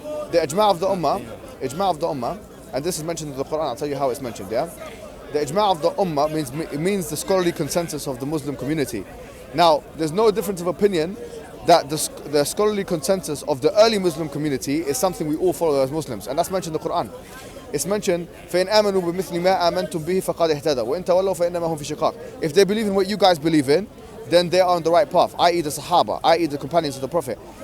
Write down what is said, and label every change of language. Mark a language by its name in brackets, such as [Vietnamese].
[English] The ijma' of the Ummah, and this is mentioned in the Quran. I'll tell you how it's mentioned. Yeah. The ijma' of the Ummah means the scholarly consensus of the Muslim community. Now, there's no difference of opinion that the scholarly consensus of the early Muslim community is something we all follow as Muslims, and that's mentioned in the Quran. It's mentioned, [Arabic] فَإِنْ آمَنُوا بِمِثْلِ مَا آمَنْتُمْ بِهِ فَقَدْ اهْتَدَوْا وَإِنْ تَوَلَّوْا فَإِنَّمَا هُمْ فِي شِقَاقٍ. [English] If they believe in what you guys believe in, then they are on the right path, i.e. the Sahaba, i.e. the companions of the Prophet.